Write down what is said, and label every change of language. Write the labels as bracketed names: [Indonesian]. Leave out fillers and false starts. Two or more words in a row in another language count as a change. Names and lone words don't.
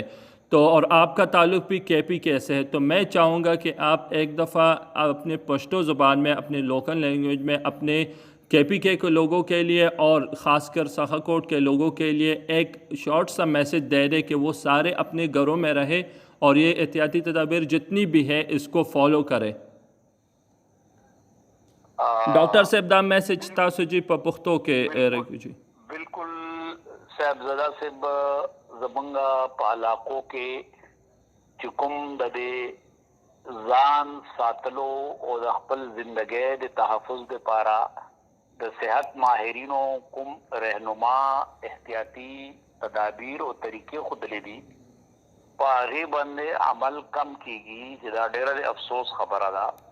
[Urdu] تو اور آپ کا تعلق بھی کے پی کے سے ہے، تو میں چاہوں گا کہ آپ ایک دفعہ اپنے پشتو زبان میں، اپنے [English] local language [Urdu] میں، اپنے کے پی کے لوگوں کے لیے اور خاص کر سخا کوٹ کے لوگوں کے لیے ایک شارٹ سا میسج دے دیں کہ وہ سارے اپنے گھروں میں رہے اور یہ احتیاطی تدابیر جتنی بھی ہے اس کو فالو کرے۔ [Pashto] ڈاکٹر صاحب دا میسج تاسو جی په پښتو کې راکوي۔ بالکل صاحبزادہ صاحب، زمنگا پالاکو کے چکم ددے ځان ساتلو او د خپل زندګۍ د تحفظ د پاره د صحت ماهرینو کوم رهنما احتیاطی تدابیر او طریقې خودلې دي، په هغې باندې عمل کم کیږي، چې دا ډېره د افسوس خبره ده۔